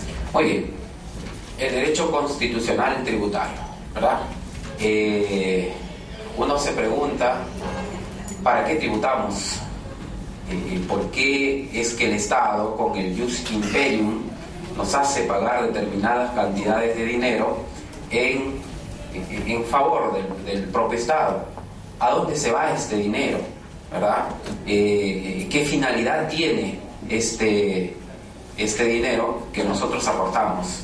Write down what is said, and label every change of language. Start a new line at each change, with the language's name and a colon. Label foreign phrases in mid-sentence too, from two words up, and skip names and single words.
Spanish: Muy bien, el derecho constitucional tributario, ¿verdad? Uno se pregunta, ¿para qué tributamos? ¿Por qué es que el Estado, con el
Latin: ius imperium,
Spanish: nos hace pagar determinadas cantidades de dinero en favor del propio Estado? ¿A dónde se va este dinero? ¿Verdad? ¿Qué finalidad tiene este dinero que nosotros aportamos?